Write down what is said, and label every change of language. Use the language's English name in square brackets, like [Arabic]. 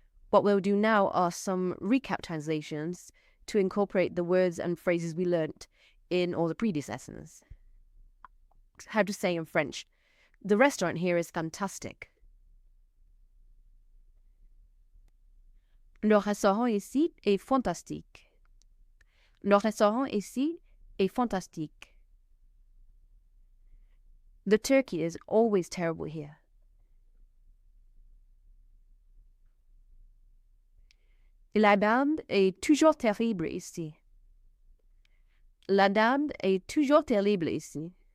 [English] What we'll do now are some recap translations to incorporate the words and phrases we learnt in all the previous lessons. How to say in French, the restaurant here is fantastic. [French] Le restaurant ici est fantastique. Le restaurant ici est fantastique. [English] The turkey is always terrible here. [French] La dinde est toujours terrible ici. La dinde est toujours terrible ici.